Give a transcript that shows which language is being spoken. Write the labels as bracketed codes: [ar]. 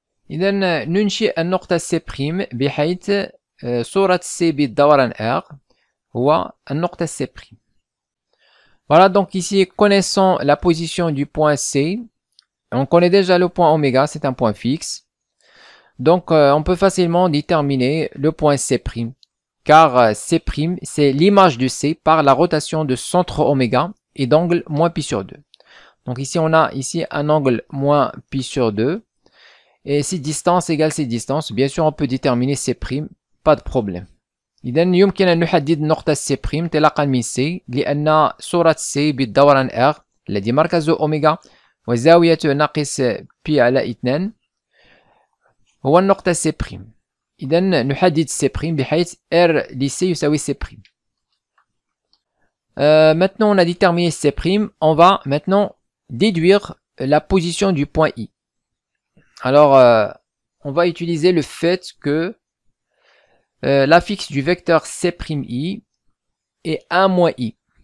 [ar] إذا ننشئ النقطة C' بحيث صورة C بالدوران R هو النقطة C'. [fr] Voilà, donc ici, connaissant la position du point C, on connaît déjà le point oméga, c'est un point fixe. Donc, on peut facilement déterminer le point C', car C', c'est l'image de C par la rotation de centre oméga et d'angle moins pi sur 2. Donc ici, on a ici un angle moins pi sur 2. Et si distance égale ces distances, bien sûr, on peut déterminer C', pas de problème. [ar] إذا يمكن أن نحدد نقطة C' انطلاقا من C لأن صورة C بالدوران R الذي مركزه أوميغا وزاوية ناقص بي على 2 هو النقطة C'. إذا نحدد C' بحيث R لC يساوي C'. [fr] Maintenant on a déterminé C', on va maintenant déduire la position du point I. Alors on va utiliser le fait que l'affixe du vecteur C'I est 1 moins I.